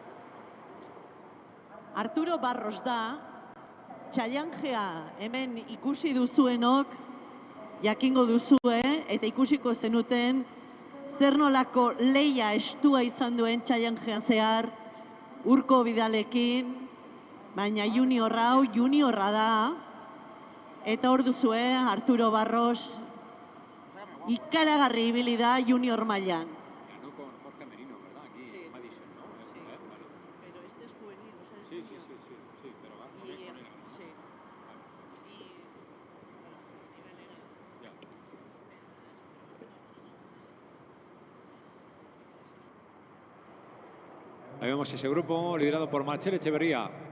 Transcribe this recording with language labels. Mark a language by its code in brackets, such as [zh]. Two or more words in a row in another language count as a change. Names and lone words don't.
[eu] Arturo Barros da, txailanjea hemen ikusi duzuenok jakingo duzue eta ikusiko zenuten zer nolako leia estua izan duen txailanjean zehar Urko Bidalekin, baina juniorra da. Eta hor duzue, Arturo Barros, ikaragarri ibili da junior mailan. [es] Ganó con Jorge Merino, ¿verdad? Aquí en Madison, ¿no? Sí. Vale. Pero este es juvenil, o sea, es Sí, junior. pero va con él, ¿no? Sí. Ya. Ahí vemos ese grupo liderado por Marcel Echeverría.